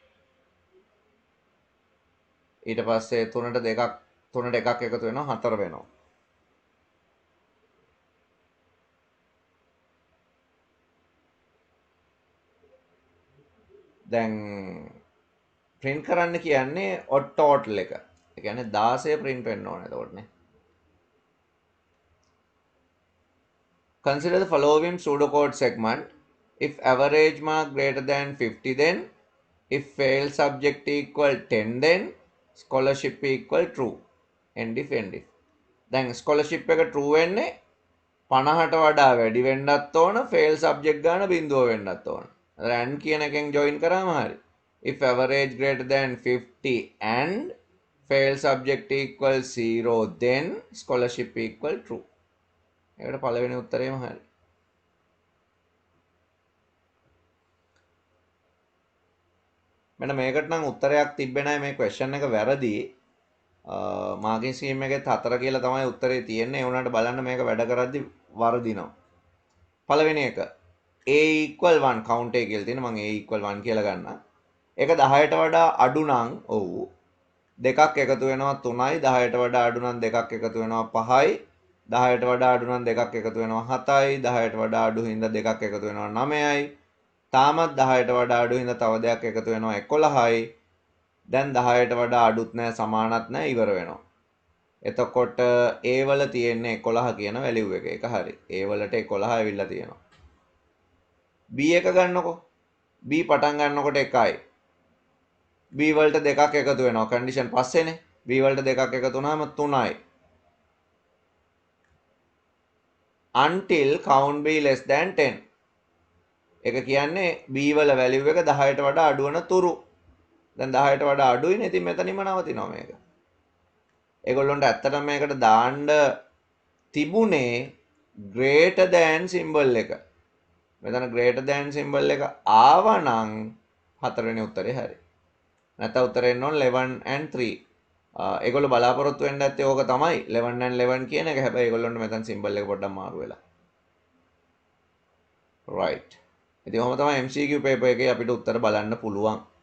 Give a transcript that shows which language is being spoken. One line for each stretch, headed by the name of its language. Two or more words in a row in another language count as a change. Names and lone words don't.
Sinhala: ඊට පස්සේ 3ට එකක් එකතු වෙනවා 4 වෙනවා. දැන් print කරන්න කියන්නේ
English: odd total
Sinhala: එක. ඒ කියන්නේ 16 print වෙන්න ඕනේ එතකොටනේ.
English: Consider the following pseudocode segment. If average mark greater than 50, then if fail subject equal 10, then scholarship equal true. End if.
Sinhala: දැන් scholarship එක true වෙන්නේ 50ට වඩා වැඩි වෙන්නත් ඕන, fail subject ගාන 0 වෙන්නත් ඕන. and කියන එකෙන් join කරාම හරි.
English: If average greater than 50 and fail subject equal 0, then scholarship equal true.
Sinhala: ඒකට පළවෙනි උත්තරේම හරි. මෙන්න මේකට නම් උත්තරයක් තිබ්බේ නැහැ. මේ question එක වැරදි.
English: marking scheme
Sinhala: එකෙත් 4 කියලා තමයි උත්තරේ තියෙන්නේ. ඒ වුණාට බලන්න මේක වැඩ කරද්දි වරදිනවා. පළවෙනි එක
English: a equal 1 count
Sinhala: එක කියලා තියෙන. මම
English: a equal 1
Sinhala: කියලා ගන්නවා. ඒක 10ට වඩා අඩු නම් ඔව් දෙකක් එකතු වෙනවා 3යි, 10ට වඩා අඩු නම් දෙකක් එකතු වෙනවා 5යි, 10ට වඩා අඩු නම් දෙකක් එකතු වෙනවා 7යි, 10ට වඩා අඩු හින්දා දෙකක් එකතු වෙනවා 9යි, තාමත් 10ට වඩා අඩු හින්දා තව දෙකක් එකතු වෙනවා 11යි. දැන් 10ට වඩා අඩුත් නැහැ සමානත් නැහැ ඉවර වෙනවා. එතකොට a වල තියෙන්නේ 11 කියන වැලියු එක. ඒක හරි. a වලට 11 ඇවිල්ලා තියෙනවා. b එක ගන්නකො. b පටන් ගන්නකොට 1යි. b වලට දෙකක් එකතු වෙනවා. කන්ඩිෂන් පස්සේනේ. b වලට දෙකක් එකතු වුණාම 3යි.
English: until count b less than 10.
Sinhala: ඒක කියන්නේ b වල වැලියු එක 10ට වඩා අඩු වෙන තුරු. දැන් 10ට වඩා අඩුයිනේ. ඉතින් මෙතනින්ම නවතිනවා මේක. ඒගොල්ලොන්ට ඇත්තටම මේකට දාන්න තිබුණේ
English: greater than symbol
Sinhala: එක. මෙතන
English: greater than symbol
Sinhala: එක ආවනම් හතරවෙනි උත්තරේ හරි. නැත්නම් උත්තරේ එන්න ඕන 11 and 3. ඒගොල්ලෝ බලාපොරොත්තු වෙන්න ඇත්තේ ඕක තමයි 11 and 11 කියන එක. හැබැයි ඒගොල්ලොන්ට මෙතන symbol එක පොඩ්ඩක් මාරු වෙලා. right. ඉතින් ඔහොම තමයි
English: MCQ paper
Sinhala: එකේ අපිට උත්තර බලන්න පුළුවන්.